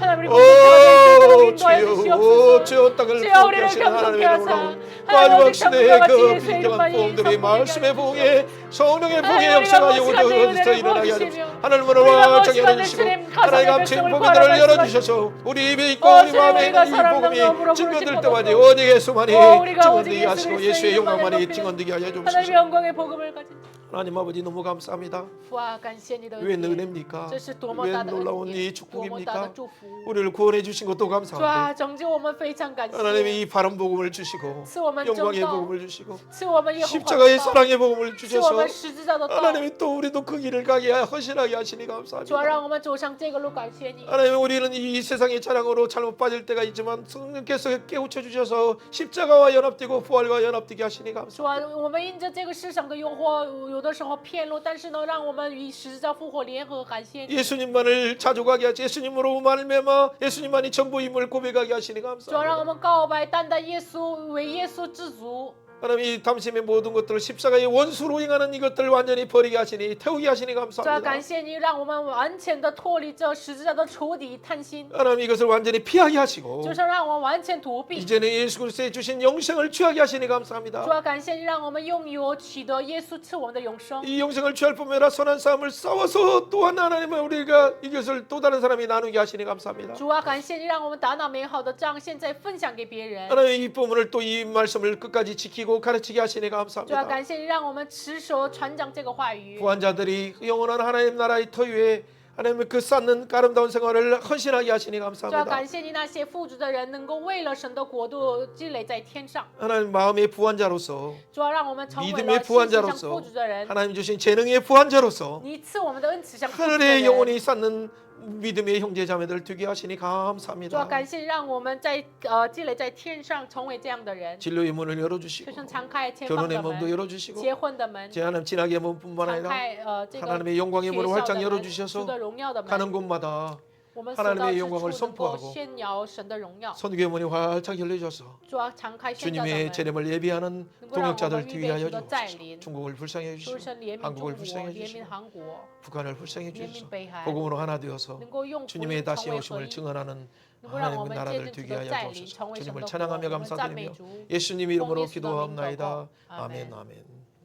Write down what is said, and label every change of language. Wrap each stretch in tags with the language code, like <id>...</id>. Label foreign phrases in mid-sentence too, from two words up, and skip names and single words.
<ko>오 주여, 주여 땅을 부흥케 하시는 하나님의 놀라운 마지막 시대의 그 비경한 부흥들이 말씀의 부흥에 성령의 부흥의 역사가 이곳에서 일어나게 하여 주옵소서. 하늘문을 활짝 열어주시고 하나님 감추인 복음들을 열어주셔서 우리 입에 있고 우리 마음에 있는 이 복음이 증거될 때마다 오직 예수만이 증거되게 하시고 예수의 영광만이 증거되게 하여 주옵소서. 하나님의 영광의 복음을 가진 하나님 아버지 너무 감사합니다.</ko> <zh>父啊，感谢你的</zh> <ko>왜</ko> <zh>恩典，</zh> <ko>은혜입니까?</ko> <zh>这是多么</zh> <ko>왜</ko> <zh>大的</zh> <ko>놀라운</ko> <zh>恩</zh> <ko>이</ko> <zh>典，多么大的</zh> <ko>축복입니까?</ko> <zh>祝福。</zh> <ko>우리를 구원해 주신 것도</ko> <zh>主</zh> <ko>감사한데</ko> <zh>啊，拯救我们非常感谢，</zh> <ko>하나님이 이 바른 복음을 주시고</ko> <zh>赐我们正</zh> <ko>영광의</ko> <zh>道，</zh> <ko>복음을 주시고</ko> <zh>赐我们耶和华</zh> <ko>십자가의</ko> <zh>的道，</zh> <ko>사랑의 복음을</ko> <zh>赐我</zh> <ko>주셔서</ko> <zh>们十字架的道。</zh> <ko>하나님이 또 우리도 그 길을 가게 헌신하게 하시니</ko> <zh>主啊，</zh> <ko>감사합니다.</ko> <zh>让我们走上这个路，感谢你。</zh> <ko>하나님 우리는 이 세상의 자랑으로 잘못 빠질 때가 있지만 성령께서 깨우쳐 주셔서 십자가와 연합되고 부활과 연합되게 하시니 감사합니다.</ko> <zh>主啊，我们因着这个世上的诱惑，有的时候偏路，但是呢，让我们与十字架复活联合，感谢你。</zh> <ko>예수님만을 자족하게 하시 예수님으로 말미암아 예수님만이 전부임을 고백하게 하시니</ko> <zh>主啊，让</zh> <ko>감사합니다.</ko> <zh>我们告白，单单耶稣为耶稣知足。</zh> <ko>하나님 이 당신의 모든 것들을 십자가의 원수로 행하는 이것들을 완전히 버리게 하시니 태우게 하시니</ko> <zh>主啊，</zh> <ko>감사합니다.</ko> <zh>感谢你，让我们完全的脱离这十字架的仇敌贪心，</zh> <ko>하나님 이것을 완전히 피하게 하시고</ko> <zh>就是让我们完全躲避。</zh> <ko>이제는 예수 그리스도의 주신 영생을 취하게 하시니</ko> <zh>主</zh> <ko>감사합니다.</ko> <zh>啊，感谢你，让我们拥有取得耶稣赐我们的永生。</zh> <ko>이 영생을 취할 뿐만 아니라 선한 싸움을 싸워서 또한 하나님의 우리가 이것을 또 다른 사람이 나누게 하시니 감사합니다.</ko> <zh>主啊，感谢你，让我们打那美好的仗，现在分享给别人。</zh> <ko>하나님 이 부분을 또 이 말씀을 끝까지 지키고 가르치게 하시니</ko> <zh>主啊，</zh> <ko>감사합니다.</ko> <zh>感谢你，让我们持守传讲这个话语。</zh> <ko>부한자들이 영원한 하나님 나라의 터위에 하나님의 그 쌓는 아름다운 생활을 헌신하게 하시니</ko> <zh>主啊，</zh> <ko>감사합니다.</ko> <zh>感谢你那些富足的人能够为了神的国度积累在天上。</zh> <ko>하나님 마음의 부한자로서</ko> <zh>主啊，让我们成为</zh> <ko>믿음의</ko> <zh>了心上</zh> <ko>부한자로서</ko> <zh>富足的人。</zh> <ko>하나님 주신 재능의 부한자로서</ko> <zh>你赐我们的恩赐像富足的</zh> <ko>하늘의</ko> <zh>人。</zh> <ko>영혼이 쌓는 믿음의 형제 자매들 되게 하시니</ko> <zh>主啊，</zh> <ko>감사합니다.</ko> <zh>感谢让我们在积累在天上，成为这样的人。</zh> <ko>진로의 문을 열어주시고</ko> <zh>就像敞开前方</zh> <ko>결혼의</ko> <zh>的</zh> <ko>문도</ko> <zh>门，</zh> <ko>열어주시고</ko> <zh>结婚的门，</zh> <ko>제 하나님 진학의 문뿐만</ko> <zh>敞</zh> <ko>아니라</ko> <zh>开这个</zh> <ko>하나님의 영광의</ko> <zh>学</zh> <ko>문을</ko> <zh>校</zh> <ko>활짝</ko> <zh>的门，</zh> <ko>열어주셔서</ko> <zh>主的荣耀的门。</zh> <ko>가는 곳마다</ko> <zh>我们所到</zh> <ko>하나님의</ko> <zh>之</zh> <ko>영광을</ko> <zh>处能够</zh> <ko>선포하고</ko> <zh>炫耀神的荣耀。</zh> <ko>선교의 문이 활짝 열려져서</ko> <zh>主啊，敞开宣教的</zh> <ko>주님의</ko> <zh>门，</zh> <ko>재림을 예비하는 동역자들 되게 하여</ko> <zh>能够让我们预备主的再</zh> <ko>주옵소서.</ko> <zh>临。</zh> <ko>중국을 불쌍히</ko> <zh>主</zh> <ko>해주시고</ko> <zh>神怜悯中</zh> <ko>한국을</ko> <zh>国，</zh> <ko>불쌍히</ko> <zh>怜悯</zh> <ko>해주시고</ko> <zh>韩国，</zh> <ko>북한을 불쌍히</ko> <zh>怜悯</zh> <ko>해주셔서</ko> <zh>北韩，</zh> <ko>복음으로 하나 되어서</ko> <zh>能够用福</zh> <ko>주님의</ko> <zh>音</zh> <ko>다시</ko> <zh>成为合</zh> <ko>오심을</ko> <zh>一，</zh> <ko>증언하는</ko> <zh>能够让我</zh> <ko>하나님의</ko> <zh>们见</zh> <ko>나라들</ko> <zh>证主</zh> <ko>되게</ko> <zh>的</zh> <ko>하여</ko> <zh>再临，</zh> <ko>주옵소서.</ko> <zh>成为神</zh> <ko>주님을</ko> <zh>的</zh> <ko>찬양하며</ko> <zh>国。我们赞美</zh> <ko>감사드리며</ko> <zh>主，</zh> <ko>예수님</ko> <zh>奉</zh> <ko>이름으로</ko> <zh>耶稣的名祷告，</zh> <ko>기도합나이다.</ko> <zh>阿门</zh> <ko>아멘 아멘.</ko>